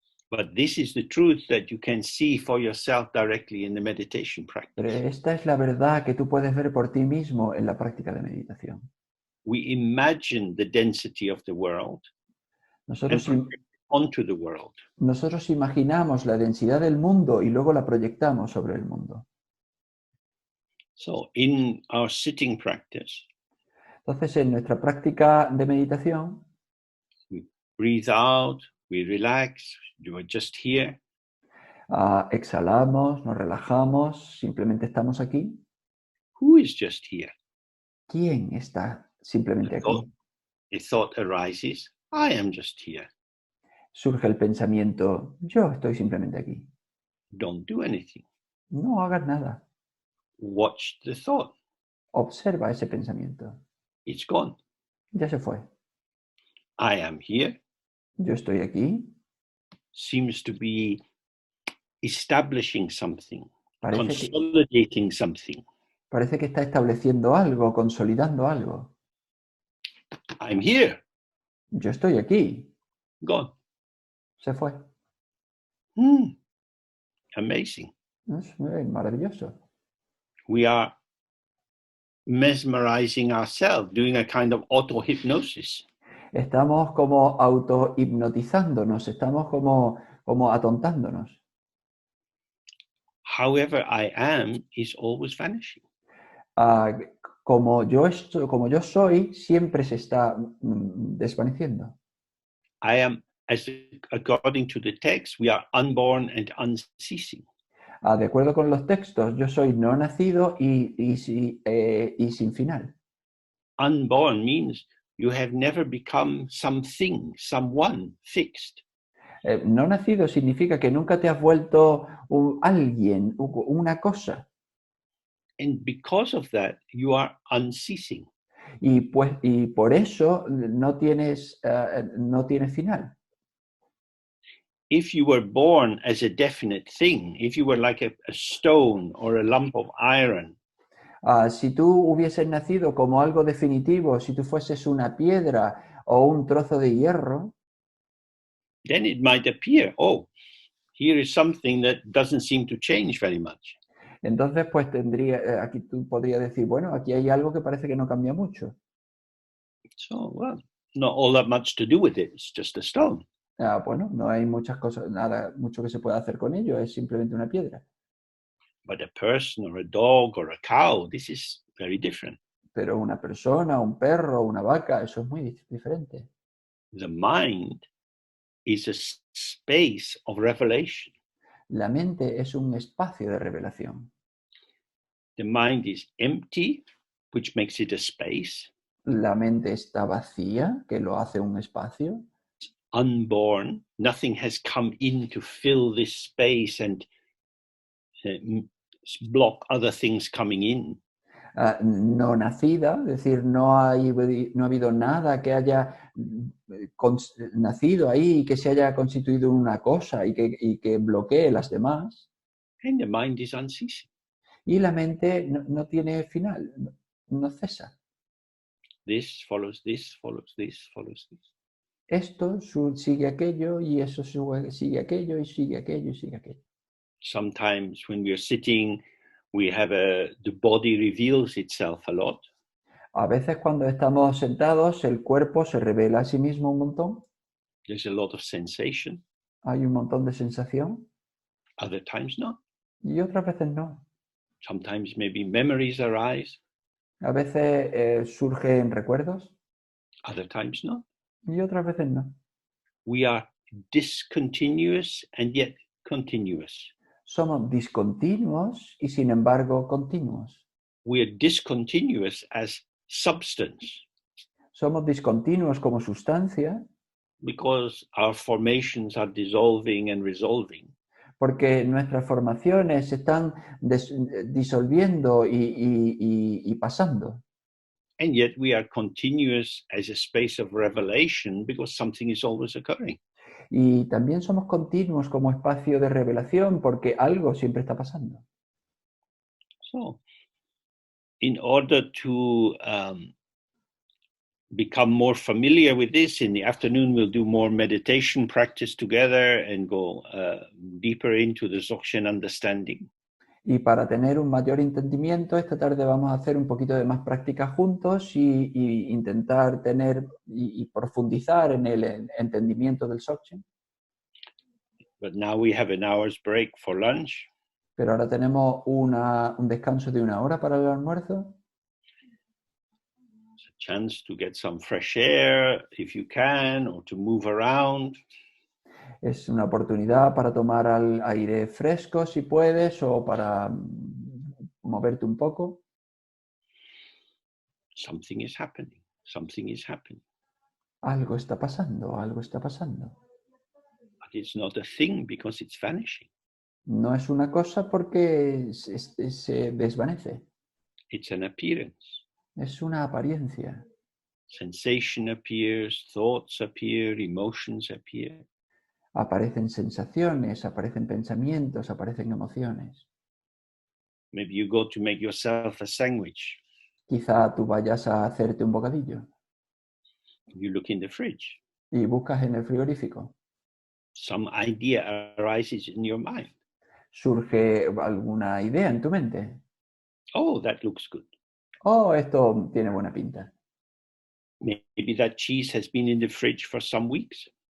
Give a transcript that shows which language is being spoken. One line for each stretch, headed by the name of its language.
English: But this is the truth that you can see for yourself directly in the meditation
Spanish: Pero
English: practice.
Spanish: esta es la verdad que tú puedes ver por ti mismo en la práctica de meditación.
English: We imagine the density of the world and
Spanish: Nosotros,
English: project it onto the world.
Spanish: nosotros imaginamos la densidad del mundo y luego la proyectamos sobre el mundo.
English: So in our sitting practice,
Spanish: Entonces, en nuestra práctica de meditación,
English: we breathe out, we relax, you are just here.
Spanish: exhalamos, nos relajamos, simplemente estamos aquí.
English: Who is just here?
Spanish: ¿Quién está simplemente aquí?
English: A thought arises, I am just here.
Spanish: Surge el pensamiento, yo estoy simplemente aquí.
English: Don't do anything.
Spanish: No hagas nada.
English: Watch the thought.
Spanish: Observa ese pensamiento.
English: It's gone.
Spanish: Ya se fue.
English: I am here
Spanish: Yo estoy aquí.
English: seems to be establishing something,
Spanish: Parece
English: consolidating something.
Spanish: que está estableciendo algo, consolidando algo.
English: I'm here.
Spanish: Yo estoy aquí.
English: Gone.
Spanish: Se fue.
English: Amazing.
Spanish: Es maravilloso.
English: We are mesmerizing ourselves, doing a kind of auto-hypnosis.
Spanish: Estamos como auto-hipnotizándonos, estamos como atontándonos.
English: However I am is always vanishing.
Spanish: Como yo soy, siempre se está desvaneciendo.
English: I am, according to the text, we are unborn and unceasing.
Spanish: De acuerdo con los textos, yo soy no nacido y sin final.
English: Unborn means you have never become something, someone fixed.
Spanish: No nacido significa que nunca te has vuelto alguien, una cosa.
English: And because of that, you are unceasing.
Spanish: Y por eso no tienes final.
English: If you were born as a definite thing, if you were like a stone or a lump of iron,
Spanish: Si tú hubieses nacido como algo definitivo, si tú fueses una piedra o un trozo de hierro,
English: then it might appear, oh, here is something that doesn't seem to change very much.
Spanish: entonces pues aquí tú podrías decir, bueno, aquí hay algo que parece que no cambia mucho.
English: So, well, not all that much to do with it. It's just a stone.
Spanish: Bueno, no hay muchas cosas, mucho que se pueda hacer con ello, es simplemente una piedra.
English: But a person or a dog or a cow, this is very different.
Spanish: Pero una persona, un perro, una vaca, eso es muy diferente.
English: The mind is a space of revelation.
Spanish: La mente es un espacio de revelación.
English: The mind is empty, which makes it a space.
Spanish: La mente está vacía, que lo hace un espacio.
English: Unborn, nothing has come in to fill this space and block other things coming in.
Spanish: No nacida, es decir, no ha habido nada que haya nacido ahí y que se haya constituido en una cosa y que bloquee las demás.
English: And the mind is unceasing.
Spanish: Y la mente no tiene final, no cesa.
English: This follows this, follows this, follows this.
Spanish: Esto sigue aquello y eso sigue aquello y sigue aquello y sigue aquello.
English: Sometimes when we are sitting, the body reveals itself a lot.
Spanish: A veces cuando estamos sentados, el cuerpo se revela a sí mismo un montón.
English: There's a lot of sensation.
Spanish: Hay un montón de sensación.
English: Other times not.
Spanish: Y otras veces no.
English: Sometimes maybe memories arise.
Spanish: A veces surgen recuerdos.
English: Other times not.
Spanish: Y otras veces no.
English: We are discontinuous and yet continuous.
Spanish: Somos discontinuos y sin embargo continuos.
English: We are discontinuous as substance.
Spanish: Somos discontinuos como sustancia.
English: Because our formations are dissolving and resolving.
Spanish: Porque nuestras formaciones se están disolviendo y pasando.
English: And yet we are continuous as a space of revelation because something is always occurring.
Spanish: Y también somos continuos como espacio de revelación porque algo siempre está pasando.
English: So, in order to become more familiar with this, in the afternoon we'll do more meditation practice together and go deeper into the Dzogchen understanding.
Spanish: Y para tener un mayor entendimiento, esta tarde vamos a hacer un poquito de más práctica juntos y intentar tener y profundizar en el entendimiento del Dzogchen.
English: But now we have an hour's break for lunch.
Spanish: Pero ahora tenemos un descanso de 1 hora para el almuerzo.
English: It's a chance to get some fresh air if you can, or to move around.
Spanish: Es una oportunidad para tomar aire fresco si puedes o para moverte un poco.
English: Something is happening. Something is happening.
Spanish: Algo está pasando, algo está pasando.
English: But it's not a thing because it's vanishing.
Spanish: No es una cosa porque se desvanece.
English: It's an appearance.
Spanish: Es una apariencia.
English: Sensation appears, thoughts appear, emotions appear.
Spanish: Aparecen sensaciones, aparecen pensamientos, aparecen emociones.
English: Maybe you go to make yourself a sandwich.
Spanish: Quizá tú vayas a hacerte un bocadillo
English: You look in the fridge.
Spanish: y buscas en el frigorífico.
English: Some idea arises in your mind.
Spanish: Surge alguna idea en tu mente.
English: Oh, that looks good.
Spanish: Oh, esto tiene buena pinta.
English: Maybe that cheese has been in the fridge for some weeks.